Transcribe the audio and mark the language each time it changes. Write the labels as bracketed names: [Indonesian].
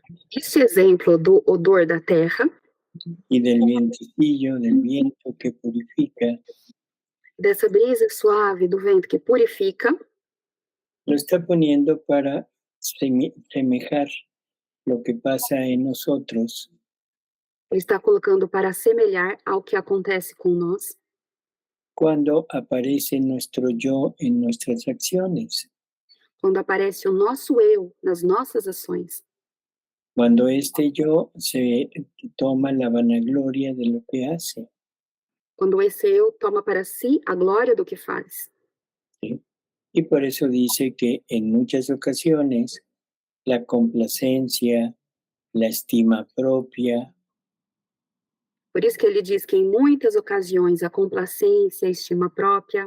[Portuguese] Este exemplo do odor da terra, [Spanish] y del vientecillo, del viento que purifica, [Portuguese] dessa brisa suave do vento que purifica, [Spanish] lo está poniendo para semejar lo que pasa en nosotros [Portuguese] ele está colocando para assemelhar ao que acontece com nós [Spanish] cuando aparece nuestro yo en nuestras acciones, [Portuguese] quando aparece o nosso eu nas nossas ações, [Spanish] cuando este yo se toma la vanagloria de lo que hace. [Portuguese] quando esse eu toma para si a glória do que faz. [Spanish] ¿Sí? Y por eso dice que en muchas ocasiones la complacencia, la estima propia, [Portuguese] Por isso que ele diz que em muitas ocasiões a complacência, a estima própria,